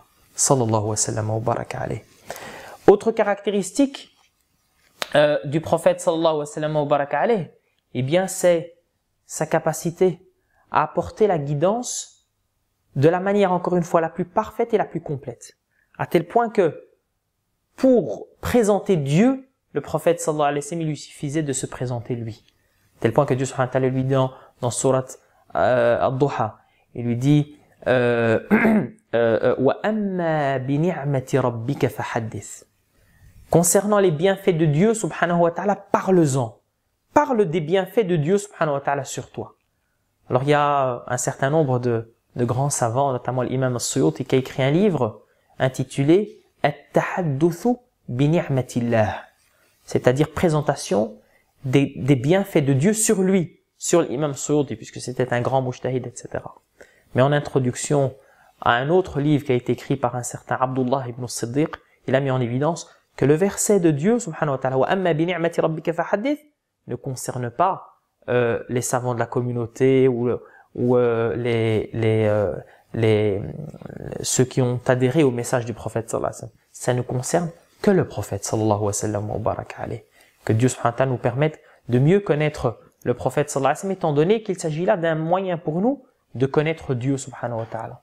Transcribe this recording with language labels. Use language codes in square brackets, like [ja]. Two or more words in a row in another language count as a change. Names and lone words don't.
[ar] صلى الله وسلم وبارك عليه. [fr] Autre caractéristique du prophète [ar] صلى الله وسلم وبارك عليه, [fr] eh bien c'est sa capacité à apporter la guidance de la manière encore une fois la plus parfaite et la plus complète. À tel point que pour présenter Dieu, le prophète [ar] صلى الله عليه وسلم, [fr] il lui suffisait de se présenter lui. À tel point que Dieu [ar] سبحانه وتعالى [fr] lui dit dans surat Ad-Duha, il lui dit [ar] وأما بنعمة ربك فحدث. [fr] Concernant les bienfaits de Dieu [ar] سبحانه وتعالى, [fr] parle-en. Parle des bienfaits de Dieu [ar] سبحانه وتعالى [fr] sur toi. Alors il y a un certain nombre de grands savants, notamment l'imam As-Suyuti, qui a écrit un livre intitulé At-Tahadduthu bi ni'matillah, c'est-à-dire présentation des bienfaits de Dieu sur lui, sur l'imam As-Suyuti, puisque c'était un grand mujtahid, etc. Mais en introduction à un autre livre qui a été écrit par un certain Abdullah ibn Siddiq, il a mis en évidence que le verset de Dieu [ar] سبحانه وتعالى وأما بنعمة ربك فحدث [fr] ne concerne pas les savants de la communauté ou ceux qui ont adhéré au message du prophète [ar] صلى الله عليه وسلم. [fr] Ça ne concerne que le prophète [ar] صلى الله وسلم وبارك عليه. [fr] Que Dieu [ar] سبحانه وتعالى [fr] nous permette de mieux connaître le prophète [ar] صلى الله عليه وسلم, [fr] étant donné qu'il s'agit là d'un moyen pour nous de connaître Dieu [ar] سبحانه وتعالى.